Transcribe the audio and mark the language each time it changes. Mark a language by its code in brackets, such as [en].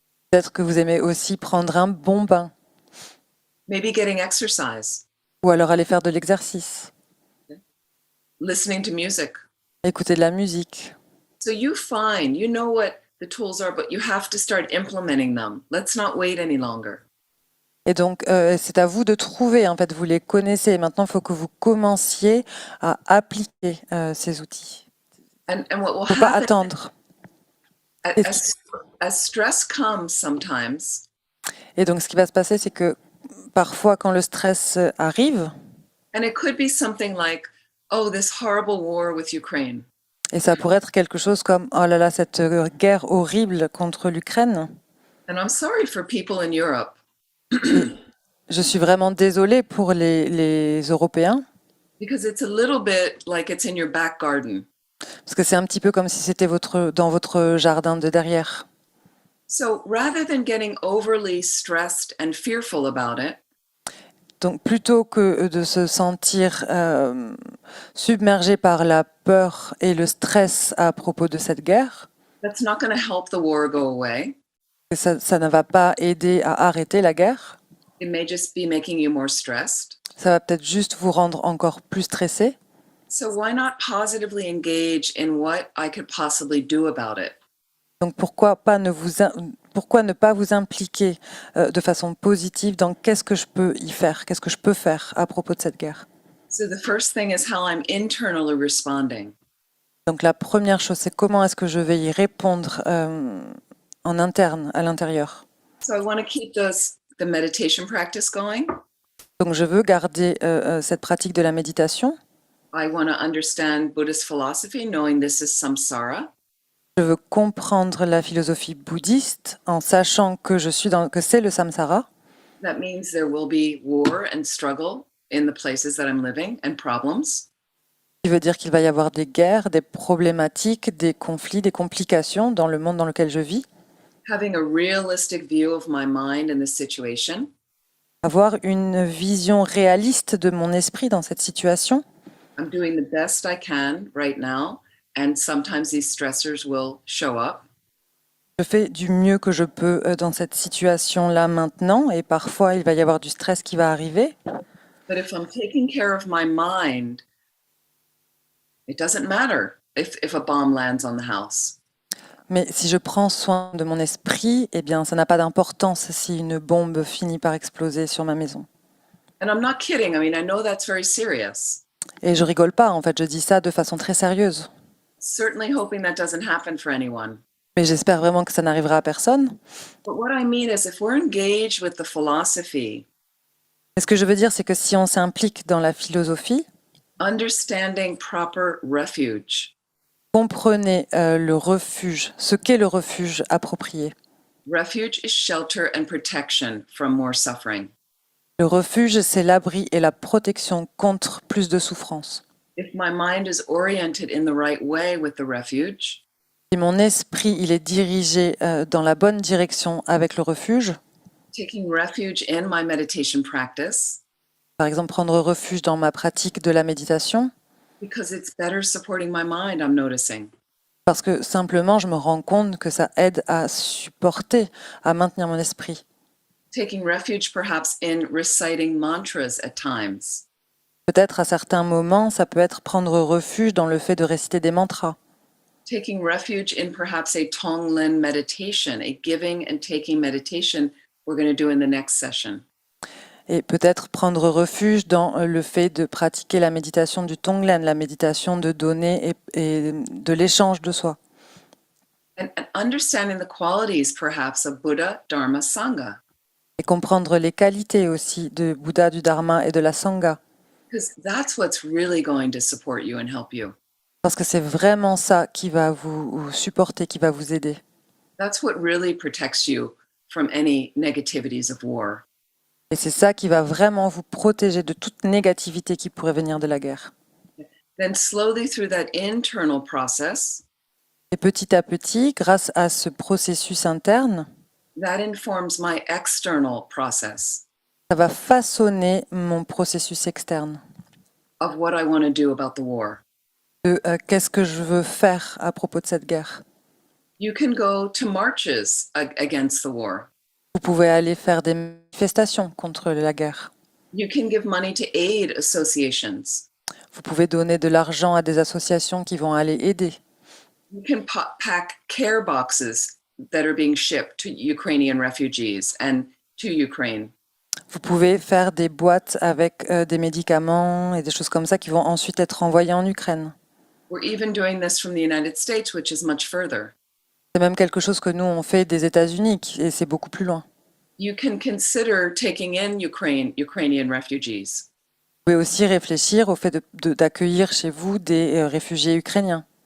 [fr] Peut-être que vous aimez aussi prendre un bon bain. [en] Maybe getting exercise, [fr] Ou alors aller faire de l'exercice, [en] listening to music. [fr] écouter de la musique. [en] So you find, you know what the tools are, but you have to start implementing them. Let's not wait any longer. [fr] Et donc, c'est à vous de trouver, en fait, vous les connaissez. Maintenant, il faut que vous commenciez à appliquer ces outils. [en] And what will [fr] Il ne faut pas [en] happen [fr] attendre. [en] as stress comes sometimes, [fr] Et donc, ce qui va se passer, c'est que parfois, quand le stress arrive, [en] and it could be something like, oh, this horrible war with Ukraine. [fr] et ça pourrait être quelque chose comme, oh là là, cette guerre horrible contre l'Ukraine. [en] And I'm sorry for people in Europe. [fr] Je suis vraiment désolée pour les Européens, [en] Because it's a little bit like it's in your back garden. [fr] parce que c'est un petit peu comme si c'était dans votre jardin de derrière. [en] So rather than getting overly stressed and fearful about it, [fr] Donc plutôt que de se sentir submergé par la peur et le stress à propos de cette guerre, [en] that's not going to help the war go away. [fr] ça ne va pas aider à arrêter la guerre. [en] It may just be making you more stressed. [fr] Ça va peut-être juste vous rendre encore plus stressé. [en] So why not positively engage in what I could possibly do about it? [fr] Donc pourquoi ne pas vous impliquer de façon positive dans qu'est-ce que je peux y faire, qu'est-ce que je peux faire à propos de cette guerre. [en] So the first thing is how I'm internally responding. [fr] Donc la première chose, c'est comment est-ce que je vais y répondre en interne, à l'intérieur. [en] So I want to keep the meditation practice going. [fr] Donc je veux garder cette pratique de la méditation. [en] I want to understand Buddhist philosophy, knowing this is samsara. [fr] Je veux comprendre la philosophie bouddhiste en sachant que c'est le samsara. [en] That means there will be war and struggle in the places that I'm living and problems. [fr] Ce qui veut dire qu'il va y avoir des guerres, des problématiques, des conflits, des complications dans le monde dans lequel je vis. [en] Having a realistic view of my mind in the situation. [fr] Avoir une vision réaliste de mon esprit dans cette situation. [en] I'm doing the best I can right now, and sometimes these stressors will show up. [fr] Je fais du mieux que je peux dans cette situation-là maintenant, et parfois il va y avoir du stress qui va arriver. [en] But if I'm taking care of my mind, it doesn't matter if a bomb lands on the house. [fr] Mais si je prends soin de mon esprit, eh bien, ça n'a pas d'importance si une bombe finit par exploser sur ma maison. [en] And I'm not kidding. I mean, I know that's very serious. [fr] Et je rigole pas, en fait, je dis ça de façon très sérieuse. [en] Certainly hoping that doesn't happen for anyone. [fr] Mais j'espère vraiment que ça n'arrivera à personne. [en] But what I mean is if we're engaged with the philosophy, [fr] Et ce que je veux dire, c'est que si on s'implique dans la philosophie, [en] understanding proper refuge, [fr] comprenez le refuge, ce qu'est le refuge approprié. [en] Refuge is shelter and protection from more suffering. [fr] Le refuge, c'est l'abri et la protection contre plus de souffrance. [en] If my mind is oriented in the right way with the refuge, [fr] Si mon esprit il est dirigé dans la bonne direction avec le refuge, [en] taking refuge in my meditation practice, [fr] par exemple prendre refuge dans ma pratique de la méditation, [en] because it's better supporting my mind, I'm noticing. [fr] parce que simplement je me rends compte que ça aide à supporter, à maintenir mon esprit. [en] Taking refuge perhaps in reciting mantras at times. [fr] Peut-être à certains moments, ça peut être prendre refuge dans le fait de réciter des mantras. [en] Taking refuge in perhaps a Tonglen meditation, a giving and taking meditation we're going to do in the next session. [fr] Et peut-être prendre refuge dans le fait de pratiquer la méditation du Tonglen, la méditation de donner et de l'échange de soi. [en] And understanding the qualities perhaps of Buddha, Dharma, Sangha. [fr] Et comprendre les qualités aussi de Bouddha, du Dharma et de la Sangha. [en] Because that's what's really going to support you and help you. [fr] Parce que c'est vraiment ça qui va vous supporter, qui va vous aider. [en] That's what really protects you from any negativities of war. [fr] Et c'est ça qui va vraiment vous protéger de toute négativité qui pourrait venir de la guerre. [en] Then slowly through that internal process, [fr] Et petit à petit, grâce à ce processus interne, [en] that informs my external process [fr] ça va façonner mon processus externe. [en] of what I want to do about the war. [fr] De qu'est-ce que je veux faire à propos de cette guerre. [en] You can go to marches against the war. [fr] Vous pouvez aller faire des manifestations contre la guerre. [en] You can give money to aid associations. [fr] Vous pouvez donner de l'argent à des associations qui vont aller aider. [en] You can pack care boxes that are being shipped to Ukrainian refugees and to Ukraine. [fr] Vous pouvez faire des boîtes avec des médicaments et des choses comme ça qui vont ensuite être envoyées en Ukraine. [en] We're even doing this from the United States, which is much further. [fr] C'est même quelque chose que nous, on fait des États-Unis et c'est beaucoup plus loin. [en] You can consider taking in Ukrainian refugees. [fr] Vous pouvez aussi réfléchir au fait d'accueillir chez vous des réfugiés ukrainiens.